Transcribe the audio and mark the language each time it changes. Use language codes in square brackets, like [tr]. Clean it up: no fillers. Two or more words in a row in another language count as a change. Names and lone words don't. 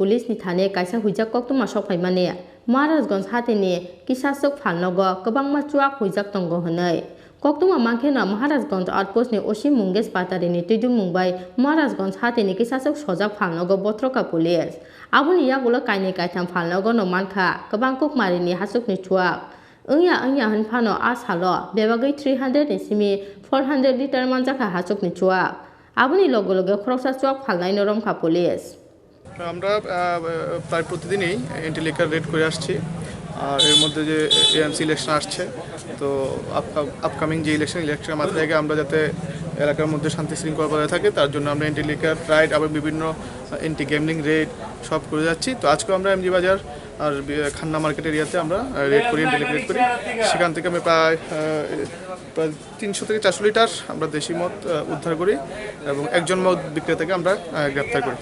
[trp] police ni thane kaisa huija koktuma sokphai mane Maharajganj hatini kisasuk phalnogo kwbangma chuak huijak tongo hwnai koktuma mankhena Maharajganj outpost ni osi mungesh patari ni tuidum mungbai Maharajganj hatini kisasuk sojak phalnogo botroka police abuni yagulo kaini kaitham phalnogo no mankha kwbang kokmari ni hasuk ni chuak ongya hanphano asalo bebagai 300 ni simi 400 liter manjaka hasuk ni chuak abuni loge khoroksa chuak phalnai no romkha police [bn] আমরা প্রায় প্রতিদিনই [en] anti liquor raid [bn] করে আসছি আর এর মধ্যে যে [en] AMC election [bn] আসছে তো আপকামিং যে ইলেকশনের মাথায় রেখে আমরা যাতে এলাকার মধ্যে শান্তি শৃঙ্খলা বজায় থাকে তার জন্য আমরা [en] anti liquor raid [bn] আবার বিভিন্ন [en] anti gambling raid [bn] সব করে যাচ্ছি তো আজকেও আমরা এমজি বাজার আর খান্না মার্কেট এরিয়াতে আমরা রেড করি [en] anti liquor raid [bn] করি সেখান থেকে আমি প্রায় 300 থেকে 400 লিটার আমরা দেশি মদ উদ্ধার করি এবং একজন মদ বিক্রেতাকে আমরা গ্রেপ্তার করি